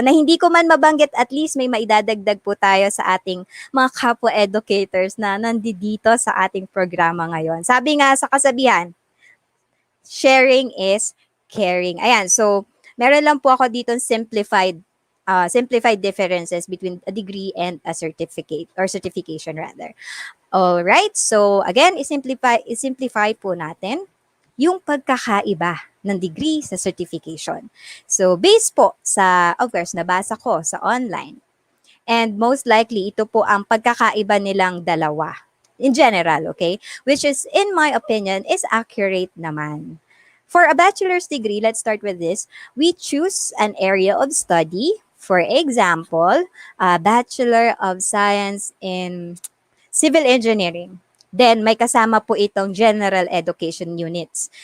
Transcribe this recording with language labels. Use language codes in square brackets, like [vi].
[tl] Na hindi ko man mabanggit, at least may maidadagdag po tayo sa ating mga kapwa educators na nandito sa ating programa ngayon. Sabi nga sa kasabihan, [en] sharing is caring. Ayan, so [tl] meron lang po ako dito [en] simplified differences between a degree and a certificate or certification rather. All right. [tl] So again, isimplify po natin yung pagkakaiba ng degree sa certification. So based po sa, [en] of course, [tl] nabasa ko sa online. [en] And most likely, [tl] ito po ang pagkakaiba nilang dalawa. [en] In general, okay? Which is, in my opinion, is accurate [tl] naman. [en] For a bachelor's degree, let's start with this. We choose an area of study. For example, a Bachelor of Science in Civil Engineering. [tl] Then, may kasama po itong General Education Units.